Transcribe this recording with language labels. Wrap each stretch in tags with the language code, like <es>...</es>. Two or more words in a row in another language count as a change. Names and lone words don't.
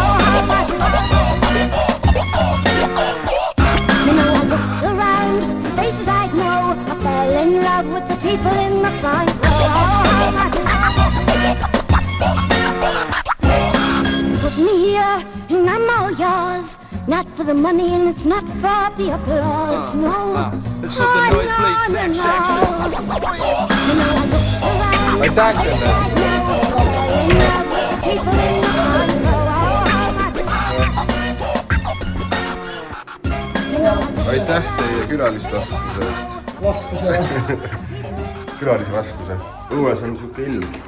<en>You know I looked around, faces I know, I fell in love with the people in the front row. Put me here and I'm all yours. Not for the money and it's not for the applause, no. It's for the nosebleed section.</en> <et>Aitäh selle! Aitäh teie külalisvaskuse eest. Vaskuse. Külalisvaskuse. Õues on siuke ilm.</et>